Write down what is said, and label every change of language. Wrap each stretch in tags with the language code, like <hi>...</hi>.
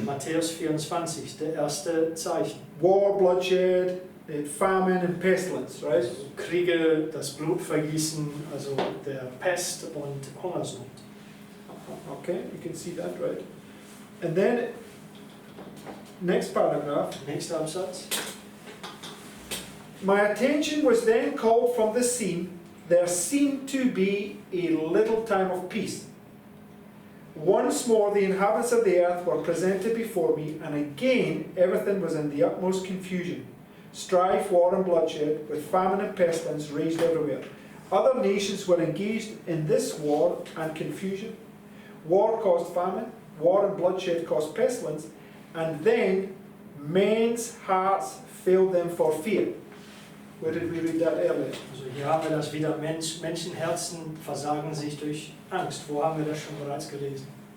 <de>Matthäus 24, der erste Zeichen.</de> <en>War, bloodshed, famine and pestilence, right?</en> <de>Also Kriege, das Blutvergießen, also der Pest und Hungersnot.</de> <en>Okay, you can see that, right? And then, next paragraph.</en> <de>Nächster Absatz.</de> <en>My attention was then called from the scene. There seemed to be a little time of peace. Once more the inhabitants of the earth were presented before me, and again everything was in the utmost confusion. Strife, war and bloodshed, with famine and pestilence raged everywhere. Other nations were engaged in this war and confusion. War caused famine, war and bloodshed caused pestilence, and then men's hearts failed them for fear. Where did we read that earlier?</en> <de>Also hier haben wir das wieder, Menschenherzen versagen sich durch Angst. Wo haben wir das schon bereits gelesen?</de>